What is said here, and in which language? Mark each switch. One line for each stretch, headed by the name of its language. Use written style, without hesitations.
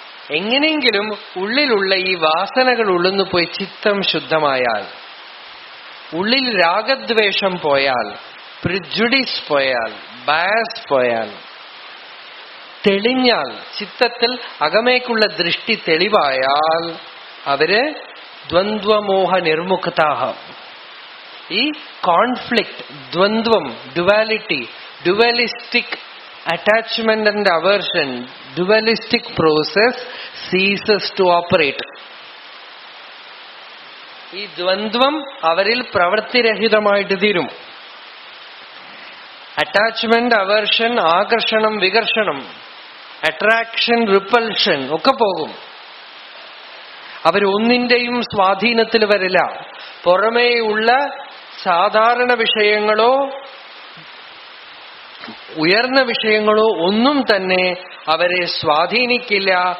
Malayalam: എങ്ങനെയെങ്കിലും ഉള്ളിലുള്ള ഈ വാസനകൾ ഉള്ളിന്ന് പോയി ചിത്തം ശുദ്ധമായാൽ, ഉള്ളിൽ രാഗദ്വേഷം പോയാൽ, പ്രിജുഡിസ് പോയാൽ, ബയസ് പോയാൽ, തെളിഞ്ഞാൽ, ചിത്തത്തിൽ അകമേക്കുള്ള ദൃഷ്ടി തെളിവായാൽ അവര് ദ്വന്ദ്വമോഹ നിർമുക്താഹ.
English: ഈ കോൺഫ്ലിക്റ്റ്, ദ്വന്ദ്വം, duality, dualistic attachment and aversion, dualistic process ceases to operate.
Malayalam: ഈ ദ്വന്ദ്വം അവരിൽ പ്രവൃത്തിരഹിതമായിട്ട് തീരും. അറ്റാച്ച്മെന്റ്, അവേർഷൻ, ആകർഷണം, വികർഷണം, അട്രാക്ഷൻ, റിപ്പൽഷൻ ഒക്കെ പോകും. അവരൊന്നിന്റെയും സ്വാധീനത്തിൽ വരില്ല. പുറമേയുള്ള സാധാരണ വിഷയങ്ങളോ ഉയർന്ന വിഷയങ്ങളോ ഒന്നും തന്നെ അവരെ സ്വാധീനിക്കില്ല.